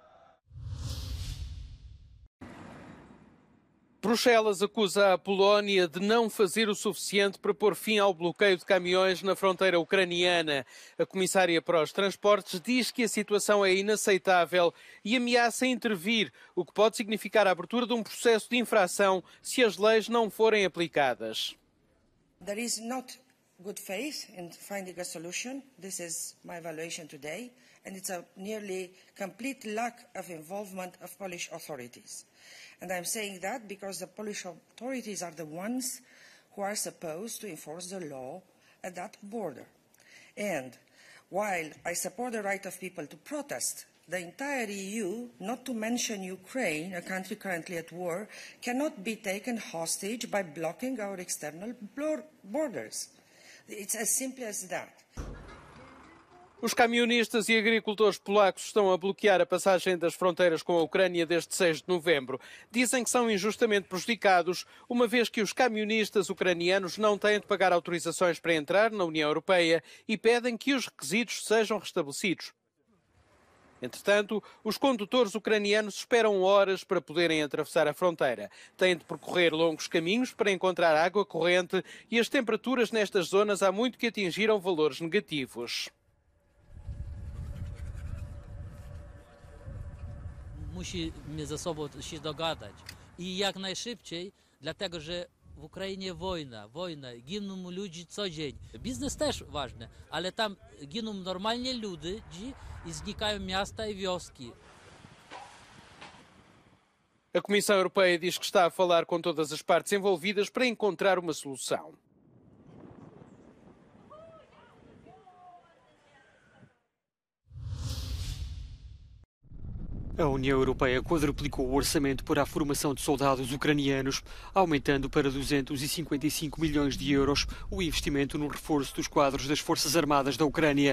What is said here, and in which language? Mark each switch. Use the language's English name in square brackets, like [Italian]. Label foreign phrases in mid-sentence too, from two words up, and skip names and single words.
[Portuguese] Bruxelas acusa a Polónia de não fazer o suficiente para pôr fim ao bloqueio de caminhões na fronteira ucraniana. A comissária para os transportes diz que a situação é inaceitável e ameaça intervir, o que pode significar a abertura de um processo de infração se as leis não forem aplicadas. [English] There is not good faith in finding a solution. This is my evaluation today, and it's a nearly complete lack of involvement of Polish authorities. And I'm saying that because the Polish authorities are the ones who are supposed to enforce the law at that border. And while I support the right of people to protest, the entire EU, not to mention Ukraine, a country currently at war, cannot be taken hostage by blocking our external borders. It's as simple as that. [Portuguese] Os camionistas e agricultores polacos estão a bloquear a passagem das fronteiras com a Ucrânia desde 6 de novembro. Dizem que são injustamente prejudicados, uma vez que os camionistas ucranianos não têm de pagar autorizações para entrar na União Europeia e pedem que os requisitos sejam restabelecidos. Entretanto, os condutores ucranianos esperam horas para poderem atravessar a fronteira. Têm de percorrer longos caminhos para encontrar água corrente e as temperaturas nestas zonas há muito que atingiram valores negativos. [Polish] Musimy ze sobą się dogadać i jak najszybciej, dlatego że w Ukrainie wojna, giną ludzie co dzień. Biznes też ważny, ale tam giną normalnie ludzie i znikają miasta i wioski. [Portuguese] A Comissão Europeia diz que está a falar com todas as partes envolvidas para encontrar uma solução. A União Europeia quadruplicou o orçamento para a formação de soldados ucranianos, aumentando para 255 milhões de euros o investimento no reforço dos quadros das Forças Armadas da Ucrânia.